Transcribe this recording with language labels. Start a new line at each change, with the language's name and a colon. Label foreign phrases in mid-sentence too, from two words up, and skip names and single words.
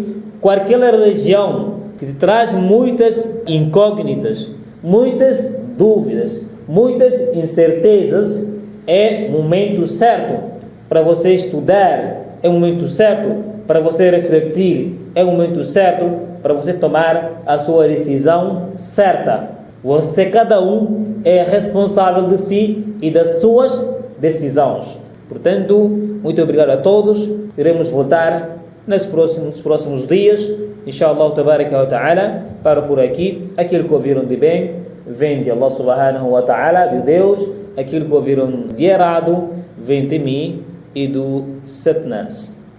Portuguese: Qualquer religião que te traz muitas incógnitas, muitas dúvidas, muitas incertezas, é o momento certo para você estudar, é o momento certo para você refletir, é o momento certo para você tomar a sua decisão certa. Cada um é responsável de si e das suas decisões. Portanto, muito obrigado a todos. Iremos voltar nos próximos dias,
Arabic: إن شاء الله تبارك وتعالى,
Portuguese: para por aqui. Aquilo que ouviram de bem vem de Allah
Arabic: سبحانه وتعالى,
Portuguese: de Deus. Aquilo que ouviram de errado vem de mim e do Satnás.